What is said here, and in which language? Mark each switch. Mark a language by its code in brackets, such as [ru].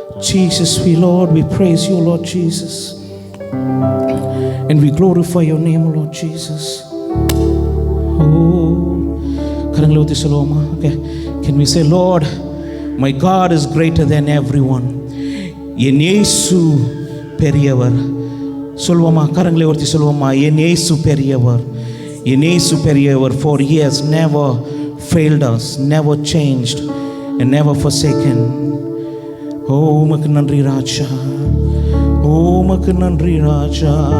[en] Jesus, we praise you, Lord Jesus, and we glorify your name, Lord Jesus. [ta] Oh, கரங்களை ஊத்தி சொல்லுவோமா? [en] Okay, can we say, Lord, my God is greater than everyone. [ta] என் இயேசு பெரியவர். சொல்வோமா? கரங்களை ஊத்தி சொல்வோமா? என் இயேசு பெரியவர், என் இயேசு பெரியவர். [en] For he has never failed us, never changed and never forsaken. [ta] ஓ உமக்கு நன்றி ராஜா, ஓ உமக்கு நன்றி ராஜா.